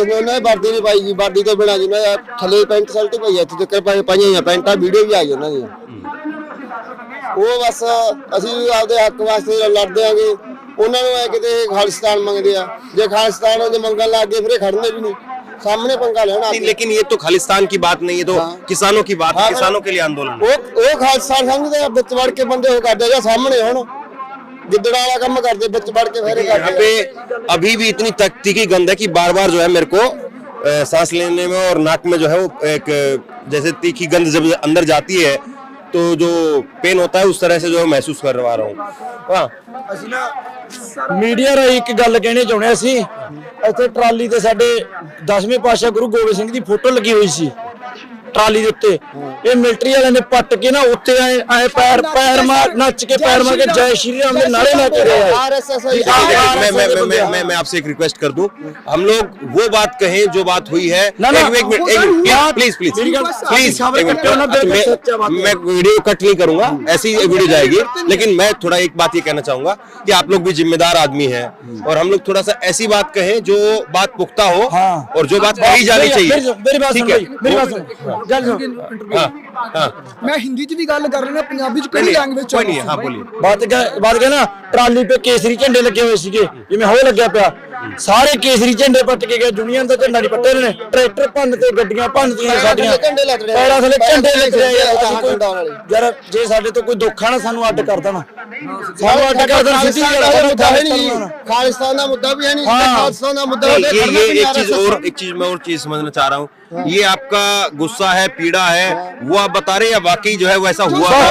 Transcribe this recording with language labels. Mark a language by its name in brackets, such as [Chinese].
[Punjabi] ਉਹਨੇ ਵਰਦੀ ਨਹੀਂ ਪਾਈ ਜੀ, ਵਰਦੀ ਤੋਂ ਬਿਨਾਂ ਜਿਹਨਾਂ ਥੱਲੇ ਪੈਂਟ ਸ਼ਰਟ ਪਾਈ ਹੈ, ਇੱਥੇ ਤੱਕ ਪਾਈਆਂ ਪੈਂਟਾਂ, ਵੀਡੀਓ ਵੀ ਆ ਗਈ ਉਹਨਾਂ ਦੀਆਂ। ਉਹ ਬਸ ਅਸੀਂ ਆਪਦੇ ਹੱਕ ਵਾਸਤੇ ਲੜਦੇ ਆਂਗੇ, ਉਹਨਾਂ ਨੂੰ ਐ ਕਿਤੇ ਖਾਲਿਸਤਾਨ ਮੰਗਦੇ ਆ। ਜੇ ਖਾਲਿਸਤਾਨ ਉਹਦੇ ਮੰਗਣ ਲੱਗ ਗਏ ਫਿਰ ਇਹ खड़ने भी नहीं, सामने पंगा लेना। [Hindi] लेकिन ये तो खालिस्तान की बात नहीं है, तो किसानों की बात है, किसानों के लिए आंदोलन। [Punjabi] ਉਹ ਖਾਲਿਸਤਾਨ ਸਮਝਦੇ ਆ, ਵਿੱਚ ਵੜ ਕੇ ਬੰਦੇ ਉਹ ਕਰਦੇ ਜਾਂ ਸਾਹਮਣੇ ਹੁਣ ਗਿੱਦੜਾ ਵਾਲਾ ਕੰਮ ਕਰਦੇ, ਵਿੱਚ ਵੜ ਕੇ ਫੇਰੇ [Hindi] यहाँ [Punjabi] ਕਰਦੇ। [Hindi] पे अभी भी इतनी तीखी गंध है कि बार बार जो है मेरे को सांस लेने में और नाक में जो है वो एक जैसे तीखी गंध जब अंदर जाती है तो जो पेन होता है उस तरह से जो महसूस कर रहा हूँ। हाँ, [Punjabi] ਅਸੀਂ ਨਾ ਮੀਡੀਆ ਰਾਹੀਂ ਇੱਕ ਗੱਲ ਕਹਿਣੀ ਚਾਹੁੰਦੇ ਅਸੀਂ। ਇੱਥੇ ਟਰਾਲੀ ਤੇ ਸਾਡੇ 10ਵੇਂ ਪਾਤਸ਼ਾਹ ਗੁਰੂ ਗੋਬਿੰਦ ਸਿੰਘ ਦੀ ਫੋਟੋ ਲੱਗੀ ਹੋਈ ਸੀ ਟਰਾਲੀ ਦੇ ਉੱਤੇ। ਇਹ ਮਿਲਟਰੀ ਵਾਲਿਆਂ ਨੇ ਪੱਟ ਕੇ ਨਾ ਉੱਤੇ ਆਏ ਪੈਰ ਮਾਰ ਨੱਚ ਕੇ ਪੈਰ ਮਾਰ ਕੇ ਜੈ ਸ਼੍ਰੀ ਰਾਮ ਦੇ ਨਾਰੇ ਲਾ के गए। [Hindi] मैं आपसे एक रिक्वेस्ट कर दूं, हम लोग वो बात कहें जो बात हुई है। प्लीज मैं वीडियो कट नहीं करूंगा, ऐसी वीडियो जाएगी। लेकिन मैं थोड़ा एक बात ये कहना चाहूंगा कि आप लोग भी जिम्मेदार आदमी हैं और हम लोग थोड़ा सा ऐसी बात कहें जो बात पुख्ता हो और जो बात कही जानी चाहिए। मेरी बात सुन, मेरी बात सुन। मैं हिंदी च भी गल कर रहा, पंजाबी च कोई लैंग्वेज कोई नहीं है। हाँ बोलिए। [Punjabi] ਬਾਤ ਕਹਿ ਨਾ, ਟਰਾਲੀ [Hindi] पे केसरी झंडे लगे हुए [Punjabi] ਸੀਗੇ, ਜਿਵੇਂ ਹੋ ਲੱਗਿਆ ਪਿਆ। ਸਾਰੇ ਕੇਸਰੀ ਝੰਡੇ ਪੱਟ ਕੇ ਗਏ, ਯੂਨੀਅਨ ਦਾ ਝੰਡਾ ਨਹੀਂ ਪੱਟੇ ਨੇ, ਟਰੈਕਟਰ ਭੰਨ ਤੇ ਗੱਡੀਆਂ ਭੰਨਤੀਆਂ ਸਾਡੀਆਂ, ਪੈਰਾਂ ਥੱਲੇ ਝੰਡੇ ਲੱਗ ਰਹੇ ਯਾਰ। ਜੇ ਸਾਡੇ ਤੋਂ ਕੋਈ ਦੁੱਖ ਆ ਨਾ ਸਾਨੂੰ ਅੱਡ ਕਰ ਦੇਣਾ, ਸਾਨੂੰ ਅੱਡ ਕਰ ਦੇਣਾ। [Hindi] खालिस्तान का मुद्दा भी है नहीं, हाँ। खालिस्तान का मुद्दा एक चीज मैं और चीज समझना चाह रहा हूँ, ये आपका गुस्सा है, पीड़ा है, वो आप बता रहे हैं या वाकई जो है वैसा हुआ